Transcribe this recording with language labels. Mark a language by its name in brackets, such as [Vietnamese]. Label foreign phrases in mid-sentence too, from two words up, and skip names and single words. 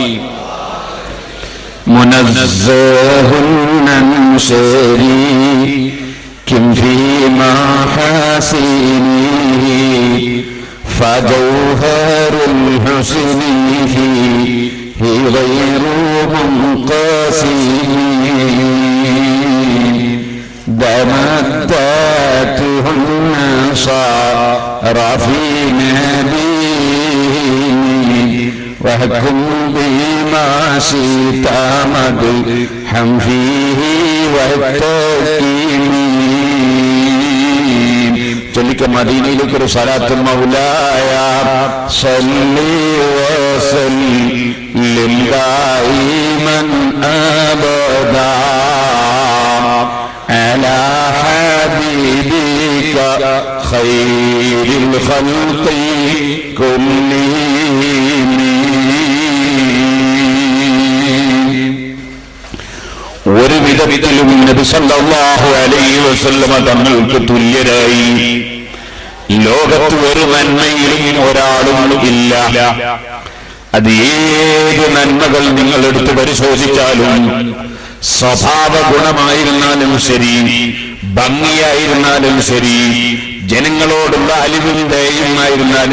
[Arabic] منزه عن شريك في محاسنه فجوهر الحسن فيه غير منقسم دمدته النصارى في نبيه واحكم بما شئت مدحا فيه والتكريم. [Malayalam] ചൊല്ലിക്ക മദീനയിലേക്ക് ഒരു സ്വലാത്ത്. [Arabic] مولاي صل وسلم دائما أبدا على حبيبك خير الخلق كلهم. [Malayalam] ഒരു വിധത്തിലും നബി [Arabic] صلى الله عليه وسلم [Malayalam] തങ്ങൾക്ക് തുല്യരായി ലോകത്ത് ഒരു നന്മയിലും ഒരാളും ഇല്ല. അത് ഏത് നന്മകൾ നിങ്ങൾ എടുത്ത് പരിശോധിച്ചാലും, സ്വഭാവ ഗുണമായിരുന്നാലും ശരി, ഭംഗിയായിരുന്നാലും ശരി, ജനങ്ങളോടുള്ള അലിവും ദയയുമായിരുന്നാലും